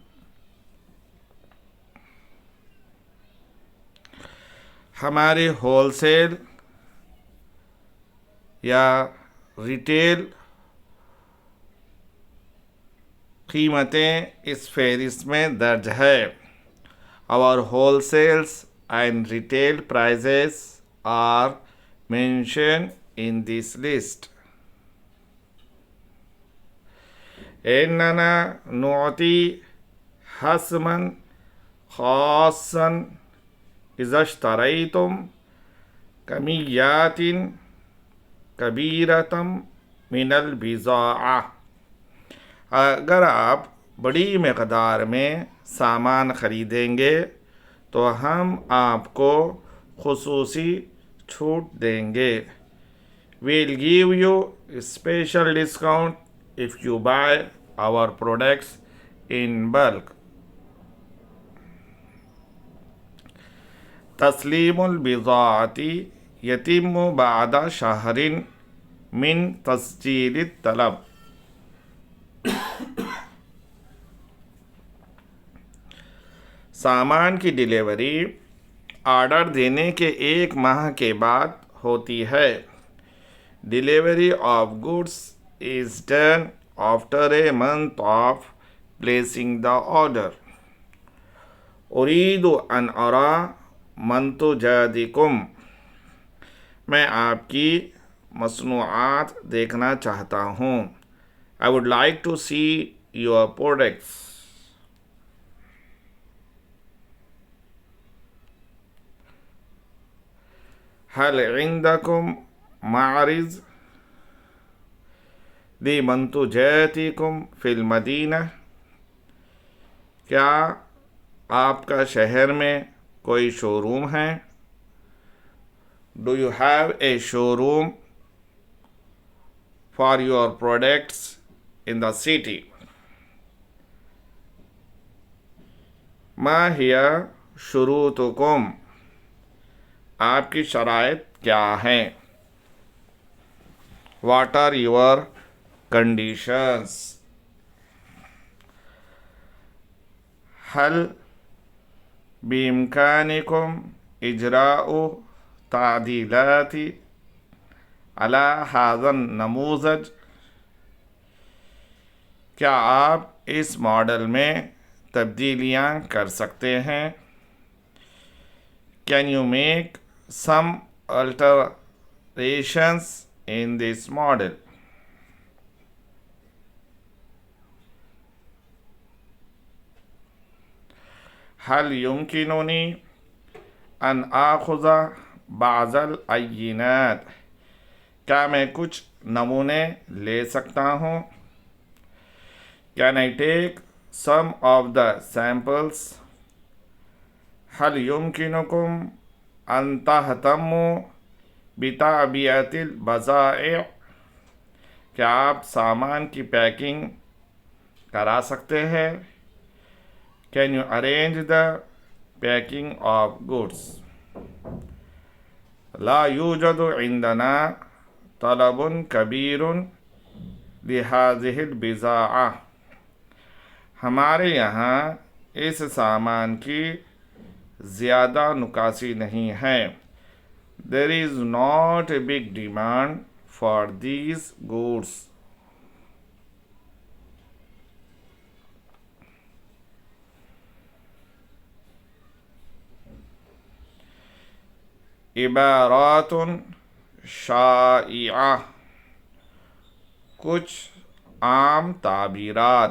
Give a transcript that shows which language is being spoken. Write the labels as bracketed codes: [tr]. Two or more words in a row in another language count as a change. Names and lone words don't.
[hi] हमारे होलसेल या रिटेल कीमतें इस फहरिस्त में दर्ज है। [en] Our wholesales and retail prices are mentioned in this list. [ar] إننا نعطي خصما خاصا إذا اشتريتم كميات كبيرة من البضاعة. [hi] अगर आप बड़ी मकदार में सामान ख़रीदेंगे तो हम आपको खुसूसी छूट देंगे। [en] We'll give you special discount if you buy our products in bulk. [ar] تسليم البضاعة يتم بعد شهر من تسجيل الطلب. [hi] सामान की डिलीवरी ऑर्डर देने के 1 माह के बाद होती है। [en] Delivery of goods is done after a month of placing the order. [ar] أريد أن أرى منتجاتكم. [hi] मैं आपकी मसनूआत देखना चाहता हूँ। [en] I would like to see your products. [ar] هل عندكم معرض لمنتجاتكم في المدينة. [hi] क्या आपका शहर में कोई शोरूम है? [en] Do you have a showroom for your products in the city? [ar] ما هي شروطكم. [hi] आपकी शराइत क्या हैं? [en] What are your conditions? [ar] هل بإمكانكم إجراء تعديلات على هذا النموذج. [hi] क्या आप इस मॉडल में तब्दीलियाँ कर सकते हैं? [en] Can you make some alterations in this model? [ar] هل يمكنني أن آخذ بعض العينات. [hi] क्या मैं कुछ नमूने ले सकता हूँ? [en] Can I take some of the samples? [ar] هل يمكنكم أن تهتموا بتعبئة البضائع? [hi] क्या आप सामान की पैकिंग करा सकते हैं? [en] Can you arrange the packing of goods? [ar] لا يوجد عندنا طلب كبير لهذه البضاعة? [hi] हमारे यहाँ इस सामान की ज़्यादा नुकासी नहीं है। [en] There is not a big demand for these goods. [ar] عبارات شائعة, [hi] कुछ आम ताबीरात।